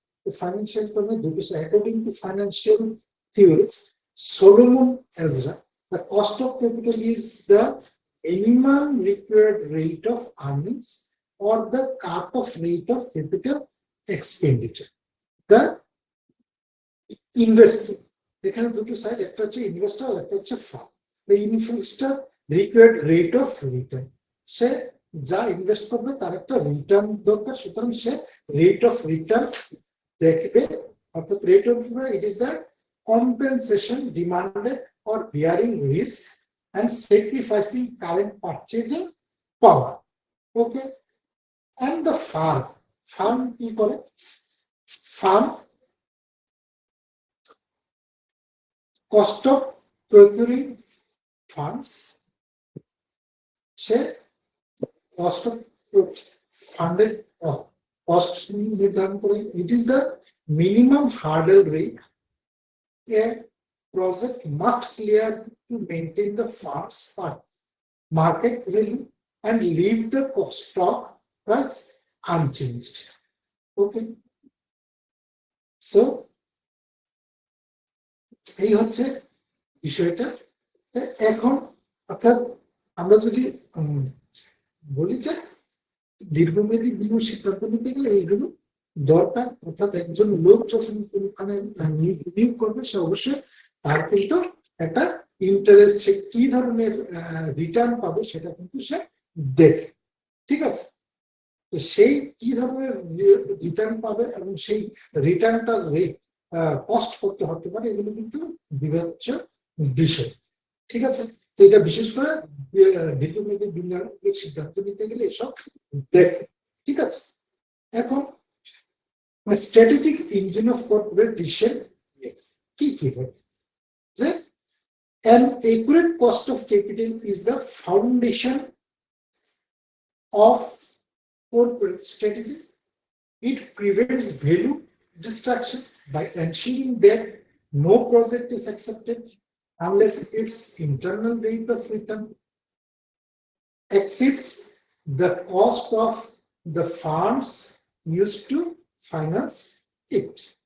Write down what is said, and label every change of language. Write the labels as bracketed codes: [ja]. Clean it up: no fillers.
[en] The financial coin দুটো according to financial theories Solomon Ezra, the cost of capital is the minimum required rate of earnings or the cut-off rate of capital expenditure. [bn] The investor এখানে দুটো side, একটা হচ্ছে investor আর একটা হচ্ছে farm. [en] The investor required rate of return, সে যা invest করবে তার একটা রিটার্ন দরকার, সুতরাং সে রেট অফ রিটার্ন দেখবে, অর্থাৎ rate of return it is the compensation demanded or bearing risk and sacrificing current purchasing power. Okay, and the farm কি করে, farm cost of procuring funds, সে cost of funded cost নির্ধারণ করে। It is the minimum hurdle rate a project must clear to maintain the firm's market value and leave the stock price unchanged. [bn] Okay, so এই হচ্ছে বিষয়টা। এখন অর্থাৎ আমরা যদি বলি যে দীর্ঘমেয়াদী বিনিয়োগ সিদ্ধান্ত নিতে গেলে এইগুলো দরকার, অর্থাৎ একজন লোক যখন কোনখানে বিনিয়োগ করবে সে অবশ্যই তার কিন্তু একটা ইন্টারেস্ট, সে কি ধরনের রিটার্ন পাবে সেটা কিন্তু সে দেখে। ঠিক আছে, তো সেই কি ধরনের রিটার্ন পাবে এবং সেই রিটার্নটা রেট কস্ট করতে হতে পারে, এগুলো কিন্তু বিবেচ্য বিষয়। ঠিক আছে, তো এটা বিশেষ করে দীর্ঘমেয়াদী বিনিয়োগের সিদ্ধান্ত নিতে গেলে এসব দেখে। [en] ঠিক আছে, এখন strategic engine of corporate decision কি কি হয় যে an accurate cost of capital is the foundation of corporate strategy. It prevents value destruction by ensuring that no project is accepted unless its internal rate of return exceeds the cost of the funds used to finance it.